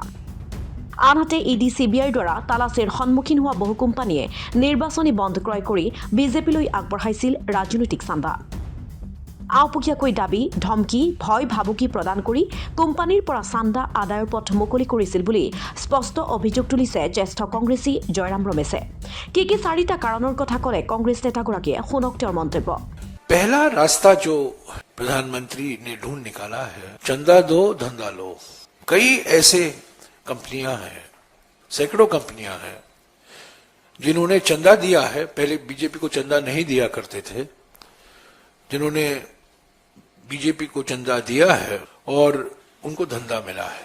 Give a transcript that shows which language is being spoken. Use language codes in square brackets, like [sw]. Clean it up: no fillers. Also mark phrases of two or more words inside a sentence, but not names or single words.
[as] আনহাতে ইডি CBIৰ দ্বাৰা তালাচীৰ সন্মুখীন হোৱা বহু কোম্পানীয়ে নিৰ্বাচনী বণ্ড ক্ৰয় কৰি বিজেপিলৈ আগবঢ়াইছিল ৰাজনৈতিক চান্দা। আওপকীয়াকৈ দাবী, ধমকি, ভয় ভাবুকি প্ৰদান কৰি কোম্পানীৰ পৰা চান্দা আদায়ৰ পথ মুকলি কৰিছিল বুলি স্পষ্ট অভিযোগ তুলিছে জ্যেষ্ঠ কংগ্ৰেছী জয়ৰাম ৰমেশে। কি চাৰিটা কাৰণৰ কথা ক'লে কংগ্ৰেছ নেতাগৰাকীয়ে শুনক তেওঁৰ মন্তব্য। [hi] पहला रास्ता जो प्रधानमंत्री ने ढूंढ निकाला है, चंदा दो धंधा लो। कई ऐसे कंपनियां हैं, सैकड़ों कंपनियां हैं जिन्होंने चंदा दिया है। पहले बीजेपी को चंदा नहीं दिया करते थे, जिन्होंने बीजेपी को चंदा दिया है और उनको धंधा मिला है।